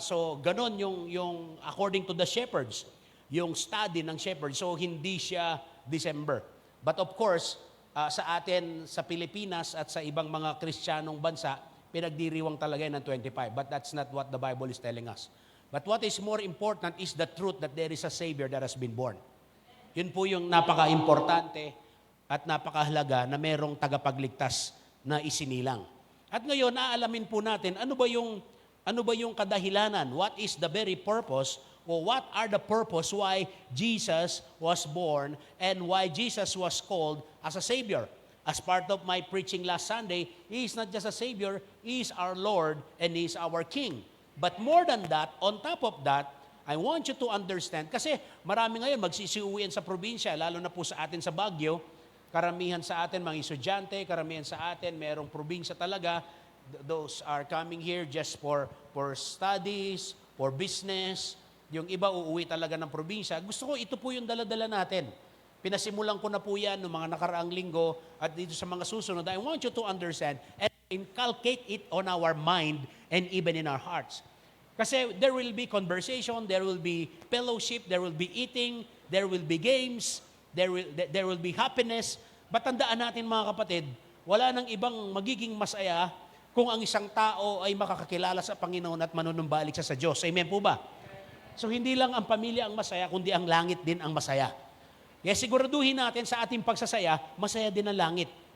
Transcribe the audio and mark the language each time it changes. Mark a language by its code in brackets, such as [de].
[tl] So, ganon yung [en] according to the shepherds, [tl] yung study ng shepherd. So, hindi siya December. [en] But of course, [tl] sa atin, sa Pilipinas at sa ibang mga Kristiyanong bansa, pinagdiriwang talaga ng 25. [en] But that's not what the Bible is telling us. But what is more important is the truth that there is a Savior that has been born. [tl] Yun po yung napaka-importante at napakahalaga na merong tagapagligtas na isinilang. At ngayon, aalamin po natin, ano ba yung kadahilanan? [en] What is the very purpose o what are the purpose why Jesus was born and why Jesus was called as a Savior? As part of my preaching last Sunday, He is not just a Savior, He is our Lord and He is our King. But more than that, on top of that, I want you to understand, [tl] kasi marami ngayon magsisiuwian sa probinsya, lalo na po sa atin sa Baguio, karamihan sa atin, mga estudyante, karamihan sa atin, merong probinsya talaga, [en] those are coming here just for studies, for business. [tl] Yung iba uuwi talaga ng probinsya. Gusto ko, ito po yung dala-dala natin. Pinasimulan ko na po yan noong mga nakaraang linggo at dito sa mga susunod. [en] I want you to understand and inculcate it on our mind and even in our hearts. [tl] Kasi [en] there will be conversation, there will be fellowship, there will be eating, there will be games, there will be happiness. [tl] But tandaan natin mga kapatid, wala nang ibang magiging masaya kung ang isang tao ay makakakilala sa Panginoon at manunumbalik sa Diyos. Amen po ba? So hindi lang ang pamilya ang masaya, kundi ang langit din ang masaya. Kaya siguraduhin natin sa ating pagsasaya, masaya din ang langit.